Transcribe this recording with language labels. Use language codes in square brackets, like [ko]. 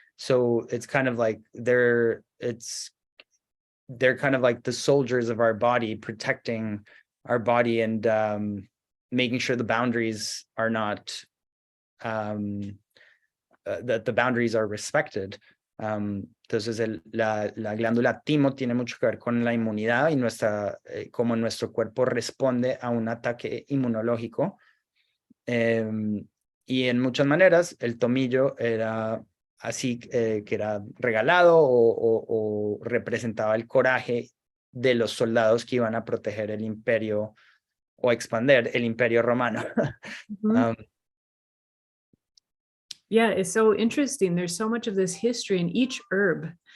[en] So it's kind of like they're kind of like the soldiers of our body, protecting our body and making sure the boundaries are not that the boundaries are respected. [es] Entonces la glándula timo tiene mucho que ver con la inmunidad y cómo nuestro cuerpo responde a un ataque inmunológico. Y en muchas maneras el tomillo era así, que era regalado o representaba el coraje de los soldados que iban a proteger el imperio o expander el imperio romano. [en] Yeah, it's so interesting. There's so much of this history in each herb.